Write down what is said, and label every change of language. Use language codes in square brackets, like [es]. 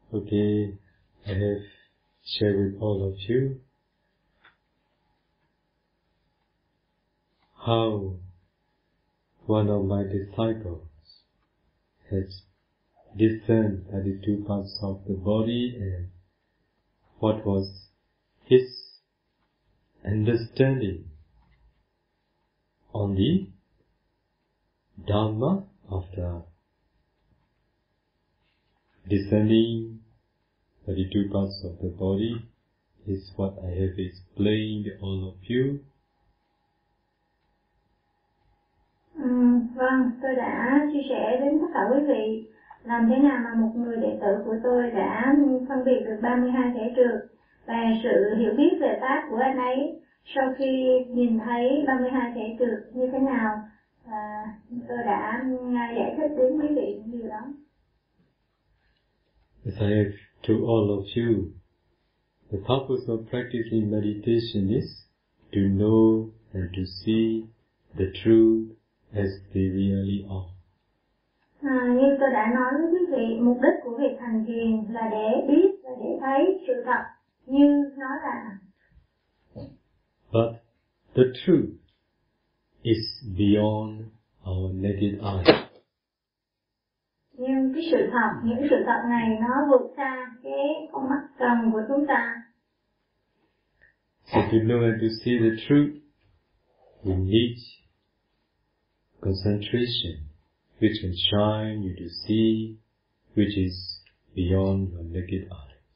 [en] Okay, I have shared with all of you how one of my disciples has discerned that the two parts of the body and what was his understanding on the Dharma after discerning that the two parts of the body is what I have explained to all of you. [vi] Vâng, tôi đã chia sẻ đến tất cả quý vị làm thế nào mà một người đệ tử của tôi đã phân biệt được 32 thể trược và sự hiểu biết về pháp của anh ấy sau khi nhìn thấy 32 thể trược như thế nào. Và tôi đã giải thích đến quý vị điều đó. [en] As I have to all of you, the purpose of practicing meditation is to know and to see the truth as they really are. [vi] Như tôi đã nói với quý vị, mục đích của việc hành thiền là để biết và để thấy sự thật như nó là. [en] But the truth is beyond our naked eye. [vi] Nhưng cái sự thật, những sự thật này nó vượt xa cái con mắt trần của chúng ta. [en] So to know and to see the truth, we need concentration, which can shine you to see, which is beyond your naked eyes.